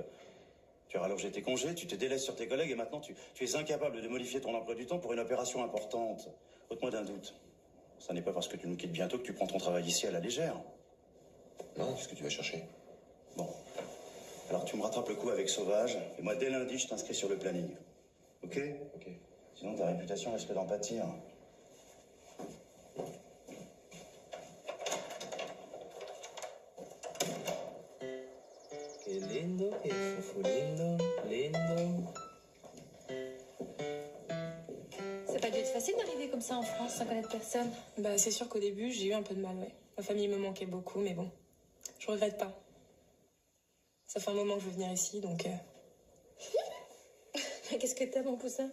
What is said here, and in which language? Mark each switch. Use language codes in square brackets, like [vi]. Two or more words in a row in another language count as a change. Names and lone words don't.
[fr] Tu as rallongé tes congés, tu te délaisses sur tes collègues et maintenant tu es incapable de modifier ton emploi du temps pour une opération importante. Ôte-moi d'un doute. Ça n'est pas parce que tu nous quittes bientôt que tu prends ton travail ici à la légère. Non, qu'est-ce que tu vas chercher? Bon. Alors tu me rattrapes le coup avec Sauvage, et moi dès lundi je t'inscris sur le planning. Ok? Ok. Sinon ta réputation risque d'en pâtir. [pt] Que lindo, que fufu lindo, lindo. [fr] Ça n'a pas dû être facile d'arriver comme ça en France sans connaître personne. Bah, c'est sûr qu'au début, j'ai eu un peu de mal, ouais. Ma famille me manquait beaucoup, mais bon, je regrette pas. Ça fait un moment que je veux venir ici, donc... Qu'est-ce que t'as, mon poussin?